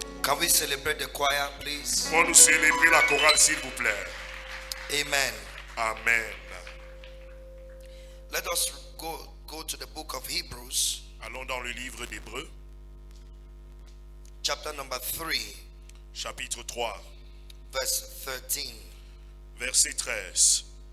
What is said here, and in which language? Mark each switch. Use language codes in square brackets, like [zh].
[en] Can we celebrate the choir, please? [fr] Pour nous célébrer la chorale, s'il vous plaît. [en] Amen. Amen. Let us go to the book of Hebrews. [fr] Allons dans le livre d'Hébreux. [en] Chapter number 3. [fr] Chapitre 3. [en] Verse 13. [fr] Verset 13.